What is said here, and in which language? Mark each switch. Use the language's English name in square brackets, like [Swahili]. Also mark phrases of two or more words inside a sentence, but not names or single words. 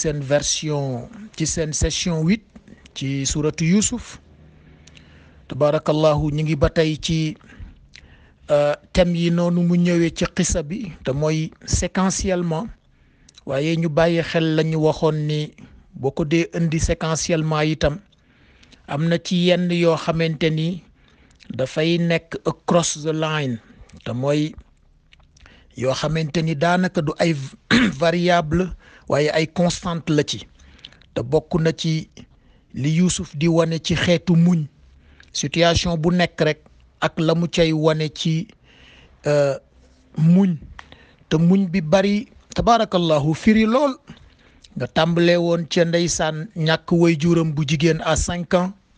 [Wolof] seen version ci seen session 8 ci suratu Yusuf tabarakallahu ñu ngi ba tey ci thème yi noonu mu ñëwee ci xisa bi te mooy séquentiellement waaye ñu bàyyi xel la ñu waxoon ni boo ko dee indi séquentiellement itam am na ci yenn yoo xamante ni dafay nekk [English] across the line [Wolof] te mooy yoo xamante ni daanaka du ay variable waaye ay constante la ci te bokk na ci li Yuusuf di wane ci xeetu muñ situation bu nekk rek ak la mu cay wane ci muñ te muñ bi bari tabaarakallahu firi lool nga tàmbalee woon ca ndeysaan ñàkk waajuram bu jigéen [French] à 5 ans